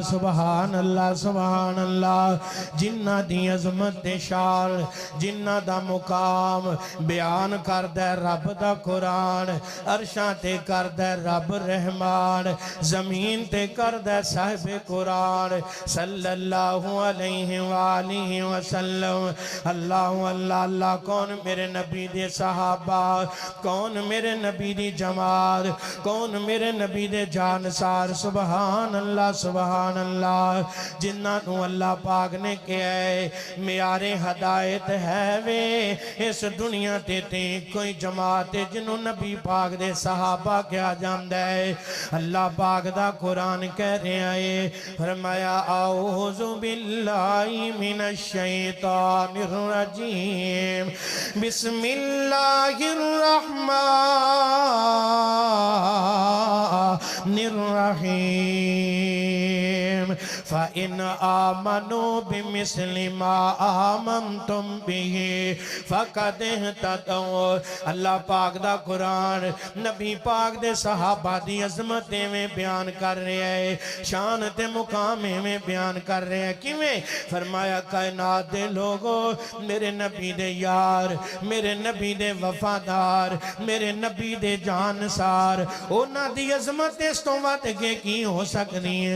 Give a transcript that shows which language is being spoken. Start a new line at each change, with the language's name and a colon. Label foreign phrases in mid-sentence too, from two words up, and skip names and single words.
Arabic: سبحان الله سبحان الله.
Punjabi: جنہاں دی عظمت تے شان، جنہاں دا مقام بیان کردا رب دا قرآن. عرشاں تے کردا رب رحمان، زمین تے کردا صاحب قرآن
Arabic: صلى الله عليه وآله وسلم.
Punjabi: اللہ اللہ اللہ. کون میرے نبی دے صحابہ، کون میرے نبی دی جماعت، کون میرے نبی دے جانثار.
Arabic: سبحان الله سبحان الله.
Punjabi: جنہاں نوں اللہ پاک نے کہا ہے میارے ہدایت ہے وے اس دنیا تے کوئی جماعت ہے جنہوں نبی پاک دے صحابہ کہا جاتا ہے. اللہ پاک دا قرآن کہہ رہا ہے، فرمایا
Arabic: أعوذ بالله من الشيطان الرجيم، بسم الله الرحمن الرحيم. فإن آمنوا بمثل ما آمنتم به فقد اهتدوا.
Punjabi: اللہ پاک دا قرآن نبی پاک دے صحابہ دی عظمت میں بیان کر رہا ہے، شان تے مقام میں بیان کر رہے ہیں. کیویں? فرمایا کائنات دے لوگوں، میرے نبی دے یار، میرے نبی دے وفادار، میرے نبی دے جانثار، انہاں دی عظمت اس تو ودھ کے کی ہو سکتی ہے.